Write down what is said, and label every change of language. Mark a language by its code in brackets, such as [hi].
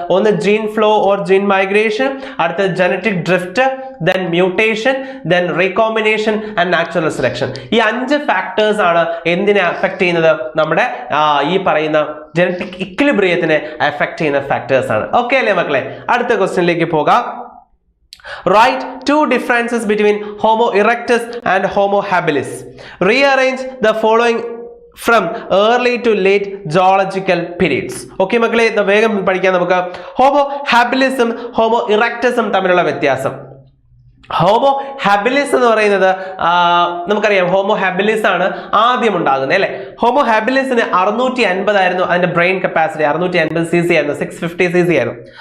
[ml] ഒന്ന് [en] gene flow or gene migration, [ml] അടുത്തത് [en] Genetic drift, then mutation, then recombination and natural selection. [ml] ഈ 5 factors ആണ് എന്തിനെ അഫക്ട് ചെയ്യുന്നത്? നമ്മുടെ ഈ പറയുന്ന ജനറ്റിക് ഇക്വിലിബ്രിയത്തിനെ അഫക്ട് ചെയ്യുന്ന ഫാക്ടേഴ്സ് ആണ്. ഓക്കെ അല്ലേ മക്കളെ? അടുത്ത ക്വസ്റ്റ്യനിലേക്ക് പോകാം. [en] Write 2 differences between Homo erectus and Homo habilis. Rearrange the following from early to late geological periods. [ml] Okay മക്കളെ, വേഗം പഠിക്കാം നമുക്ക്. ഹോമോ ഹാബിലിസും ഹോമോ ഇറക്ടസും തമ്മിലുള്ള വ്യത്യാസം. ഹോമോ ഹാബിലിസ് എന്ന് പറയുന്നത് നമുക്കറിയാം, ഹോമോ ഹാബിലിസ് ആണ് ആദ്യം ഉണ്ടാകുന്നത് അല്ലെ. ഹോമോ ഹാബിലിസിന് 650 ആയിരുന്നു അതിന്റെ ബ്രെയിൻ കപ്പാസിറ്റി, 650 cc ആയിരുന്നു, 650 cc ആയിരുന്നു.